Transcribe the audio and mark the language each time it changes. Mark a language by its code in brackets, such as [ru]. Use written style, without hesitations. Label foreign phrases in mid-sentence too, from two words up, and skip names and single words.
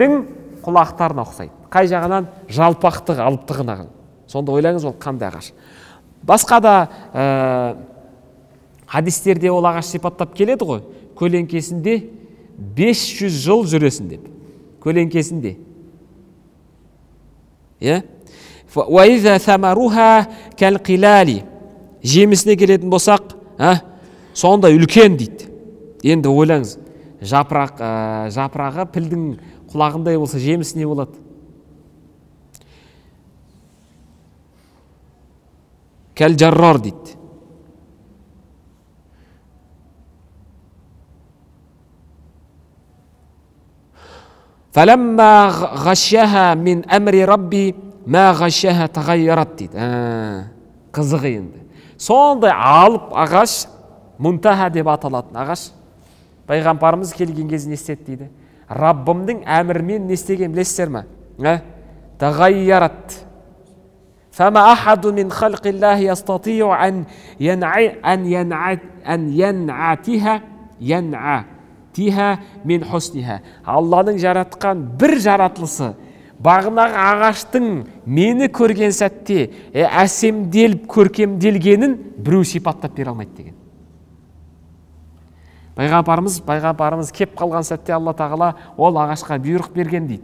[kk] Пілдің құлақтарына ұқсайды. Қай жағынан? Жалпақтығы, алыптығына. Сонда ойлаңыз, ол қандай ағаш. Басқа да хадистерде ол ағаш сипаттап келеді ғой. Көлеңкесінде 500 жыл жүресін деп. Көлеңкесінде. [ar] وَإِذَا ثَمَرُهَا كَالْقِلَالِ [kk] Жемісіне келетін болсақ, сонда үлкен дейді. Енді ойлаңыз, жапырағы пілдің құлағындай болса, жемісі не болады? Кәл-жаррар дейді. [ar] فَلَمَّا غَشْيَهَا مِنْ أَمْرِ رَبِّي مَا غَشْيَهَا تَغَيَّرَتْ [kk] дейді. Қызығы енді. Сондай алып ағаш, мұнтаха деп аталатын ағаш. Пайғамбарымыз келген кезде не істеді дейді? Раббымның әмірімен не істеген білесіздер ме? Тағайярат. [ar] فَمَا أَحَدٌ مِنْ خَلْقِ اللَّهِ يَسْتَطِيعُ أَنْ يَنْعَتِهَا مِنْ حُسْنِهَا. [kk] Алланың жаратқан бір жаратылысы бағынағы ағаштың мені көрген сәтте әсемделіп көркемделгенін біреу сипаттап бере алмайды деген. Пайғамбарымыз кеп қалған сәтте Алла тағала ол ағашқа бұйрық берген дейді.